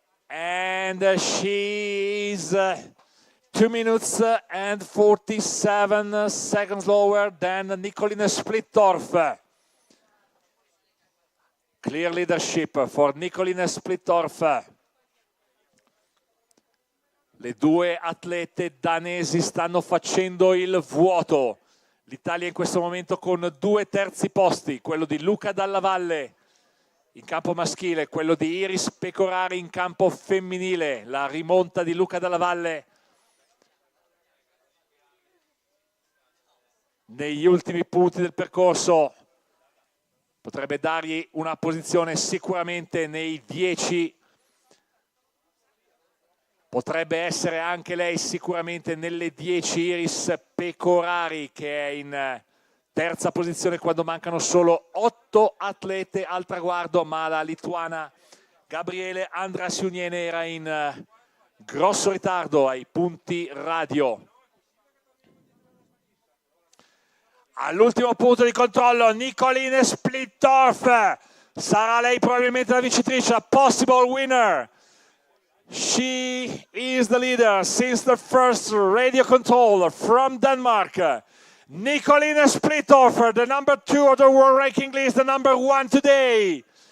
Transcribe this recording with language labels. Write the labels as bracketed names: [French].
[English] And she is 2 minutes and 47 seconds lower than Nicoline Splittorff. Clear leadership for Nicoline Splittorff. [Italian] Le due atlete danesi stanno facendo il vuoto. L'Italia in questo momento con 2 terzi posti, quello di Luca Dalla Valle in campo maschile, quello di Iris Pecorari in campo femminile. La rimonta di Luca Dalla Valle negli ultimi punti del percorso potrebbe dargli una posizione sicuramente nei 10. Potrebbe essere anche lei sicuramente nelle 10 Iris Pecorari, che è in terza posizione quando mancano solo 8 atlete al traguardo, ma la lituana Gabriele Andrasiuniene era in grosso ritardo ai punti radio. All'ultimo punto di controllo Nicoline Splittorff, sarà lei probabilmente la vincitrice, la [English] possible winner. She is the leader since the first radio control from Denmark. Nicoline Splittorff, the number 2 of the world ranking list, the number 1 today.